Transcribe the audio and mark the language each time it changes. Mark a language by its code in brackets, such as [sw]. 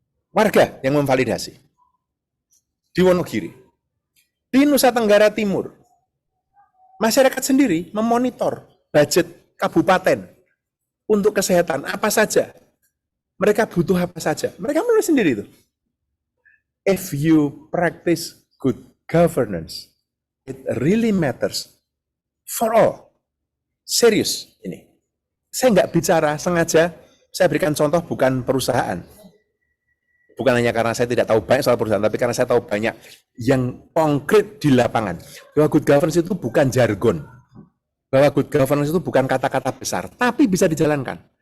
[id] Warga yang memvalidasi. Di Wonogiri. Di Nusa Tenggara Timur, masyarakat sendiri memonitor budget kabupaten untuk kesehatan apa saja. Mereka butuh apa saja. Mereka menulis sendiri itu. [en] If you practice good governance, it really matters for all. [id] Serius ini. Saya nggak bicara sengaja, saya berikan contoh bukan perusahaan. Bukan hanya karena saya tidak tahu banyak soal perusahaan, tapi karena saya tahu banyak yang konkret di lapangan. Bahwa good governance itu bukan jargon. Bahwa good governance itu bukan kata-kata besar, tapi bisa dijalankan.